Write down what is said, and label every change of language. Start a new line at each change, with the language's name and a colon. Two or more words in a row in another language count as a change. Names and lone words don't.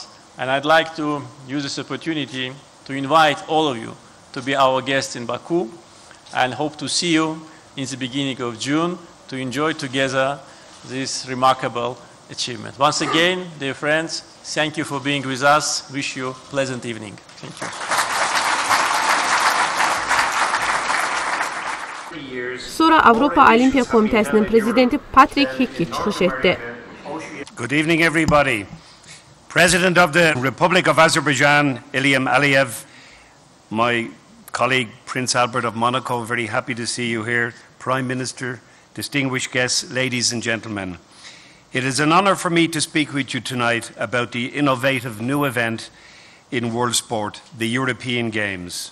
English: And I'd like to use this opportunity to invite all of you to be our guests in Baku, and hope to see you in the beginning of June to enjoy together this remarkable achievement. Once again, dear friends, thank you for being with us. Wish you a pleasant evening. Thank you.
Azerbaijani: Sonra Avropa Olimpiya Komitəsinin prezidenti Patrick Hickey çıxış etdi.
English: Good evening, everybody. President of the Republic of Azerbaijan, İlham Əliyev, my colleague Prince Albert of Monaco, very happy to see you here. Prime Minister, distinguished guests, ladies and gentlemen. It is an honor for me to speak with you tonight about the innovative new event in world sport, the European Games.